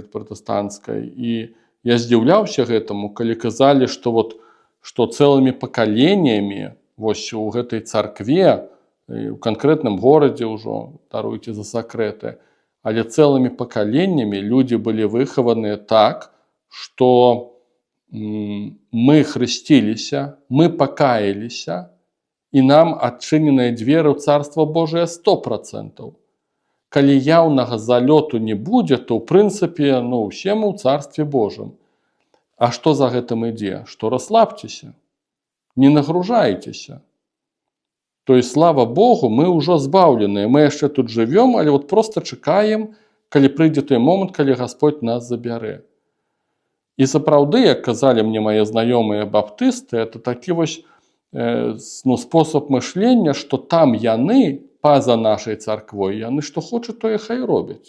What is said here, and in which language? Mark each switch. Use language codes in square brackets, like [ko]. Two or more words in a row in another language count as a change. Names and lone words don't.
[be] пратэстанцкай, і я здзіўляўся гэтаму, калі казалі, што цэлымі пакаленнямі у гэтай царкве, у канкрэтным горадзе ўжо, даруйце за сакрэты, але цэлымі пакаленнямі людзі былі выхаваныя так, што мы хрысціліся, мы пакаяліся, і нам адчыненыя дзверы ў [ru] Царства Божие [be] 100%. Калі яўнага залёту не будзе, то ў прынцыпе, усе мы ў Царстве Божым. А што за гэтым ідзе? Што расслабцеся, не нагружайцеся. [ru] То есть, [be] слава Богу, мы ўжо збаўленыя, мы яшчэ тут жывём, але вот просто чакаем, калі прыйдзе той момант, калі Гасподь нас забярэ. І сапраўды, як казалі мне мае знаёмыя баптысты, это такі вось спосаб мышлення, што там яны, па-за нашай царквой, яны што хочуць, тое хай робяць.